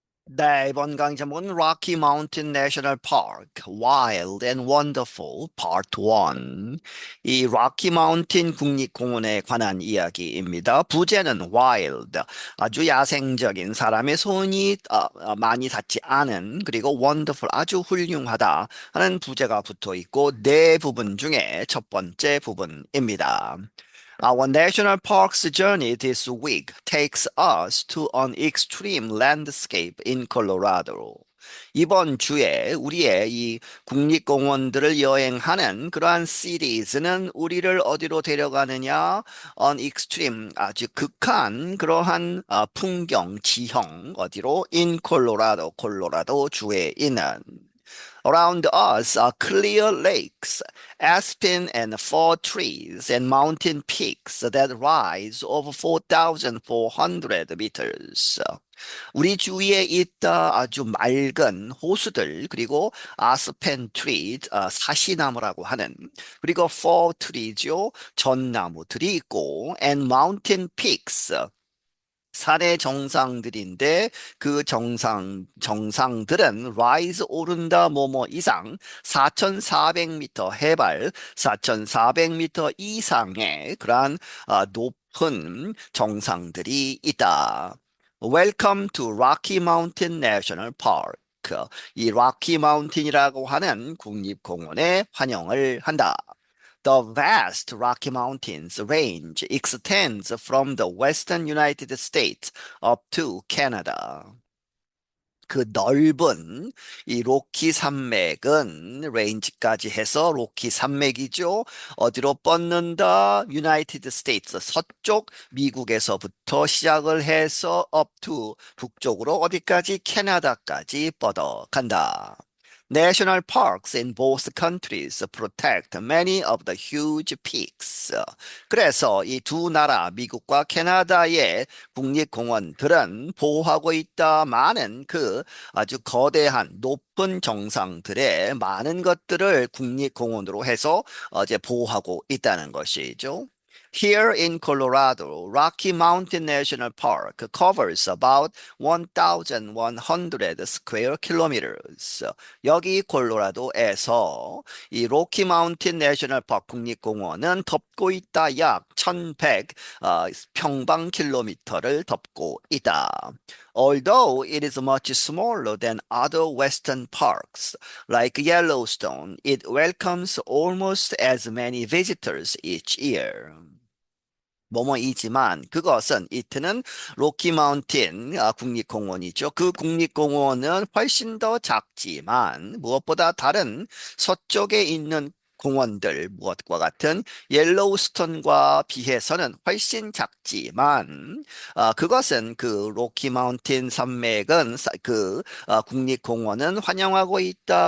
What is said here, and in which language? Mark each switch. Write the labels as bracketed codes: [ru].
[ko] 네, 이번 강의 제목은 Rocky Mountain National Park, Wild and Wonderful, Part 1. 이 Rocky Mountain 국립공원에 관한 이야기입니다. 부제는 Wild, 아주 야생적인 사람의 손이 많이 닿지 않은, 그리고 Wonderful, 아주 훌륭하다 하는 부제가 붙어 있고, 네 부분 중에 첫 번째 부분입니다. [en] Our national park's journey this week takes us to an extreme landscape in Colorado. [ko] 이번 주에 우리의 이 국립공원들을 여행하는 그러한 시리즈는 우리를 어디로 데려가느냐? [en] On extreme, [ko] 아주 극한 그러한 풍경, 지형, 어디로? In Colorado, 콜로라도 주에 있는. [en] Around us are clear lakes, aspen and fir trees, and mountain peaks that rise over 4,400 meters. [ko] 우리 주위에 있다 아주 맑은 호수들, 그리고 아스펜 트리, 사시나무라고 하는, 그리고 fir tree죠, 전나무들이 있고, [en] and mountain peaks, [ko] 산의 정상들인데 그 정상들은 rise 오른다 뭐뭐 이상 4,400m 해발 4,400m 이상의 그러한 높은 정상들이 있다. [en] Welcome to Rocky Mountain National Park. [ko] 이 Rocky Mountain이라고 하는 국립공원에 환영을 한다. [en] The vast Rocky Mountains range extends from the western United States up to Canada. [ko] 그 넓은 이 로키 산맥은 레인지까지 해서 로키 산맥이죠. 어디로 뻗는다? 유나이티드 스테이트 서쪽 미국에서부터 시작을 해서 [en] up to [ko] 북쪽으로 어디까지? 캐나다까지 뻗어간다. [en] National parks in both countries protect many of the huge peaks. [ko] 그래서 이 두 나라, 미국과 캐나다의 국립공원들은 보호하고 있다. 많은 그 아주 거대한 높은 정상들의 많은 것들을 국립공원으로 해서 이제 보호하고 있다는 것이죠. [en] Here in Colorado, Rocky Mountain National Park covers about 1,100 square kilometers. [ko] 여기 콜로라도에서 이 로키 마운틴 내셔널 파크 국립공원은 덮고 있다 약 1,100 평방 킬로미터를 덮고 있다. [en] Although it is much smaller than other western parks like Yellowstone, it welcomes almost as many visitors each year. [ko] 뭐뭐이지만 그것은 이트는 로키 마운틴 국립공원이죠. 그 국립공원은 훨씬 더 작지만 무엇보다 다른 서쪽에 있는 공원들 무엇과 같은 옐로우스톤과 비해서는 훨씬 작지만 그것은 그 로키 마운틴 산맥은 국립공원은 환영하고 있다.